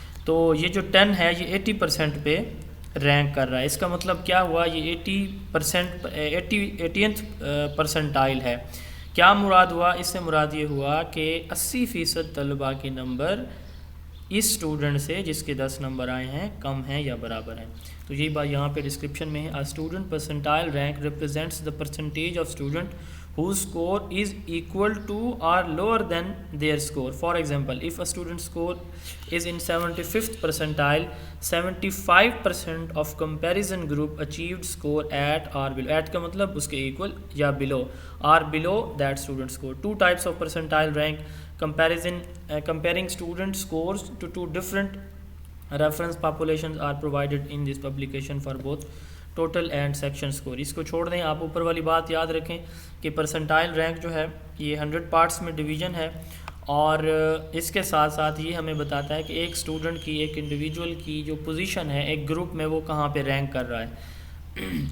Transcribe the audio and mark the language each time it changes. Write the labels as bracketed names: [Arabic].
[Urdu] تو یہ جو 10 ہے یہ 80% پہ رینک کر رہا ہے. اس کا مطلب کیا ہوا, یہ 80th پرسنٹائل ہے. کیا مراد ہوا, اس سے مراد یہ ہوا کہ 80% طلباء کے نمبر اس اسٹوڈنٹ سے جس کے 10 نمبر آئے ہیں کم ہیں یا برابر ہیں. تو یہی بات یہاں پہ ڈسکرپشن میں ہے. [English] A student percentile rank represents the percentage of student whose score is equal to or lower than their score. For example, if a student's score is in 75th percentile, 75% of comparison group achieved score at or below. At [Urdu] کا مطلب اس کے [English] equal یا below, or below that student score. Two types of percentile rank comparison, comparing student scores to two different reference populations are provided in this publication for both total and section score. [Urdu] اس کو چھوڑ دیں, آپ اوپر والی بات یاد رکھیں کہ پرسنٹائل رینک جو ہے یہ 100 پارٹس میں ڈویژن ہے, اور اس کے ساتھ ساتھ یہ ہمیں بتاتا ہے کہ ایک اسٹوڈنٹ کی, ایک انڈیویجول کی جو پوزیشن ہے ایک گروپ میں وہ کہاں پہ رینک کر رہا ہے.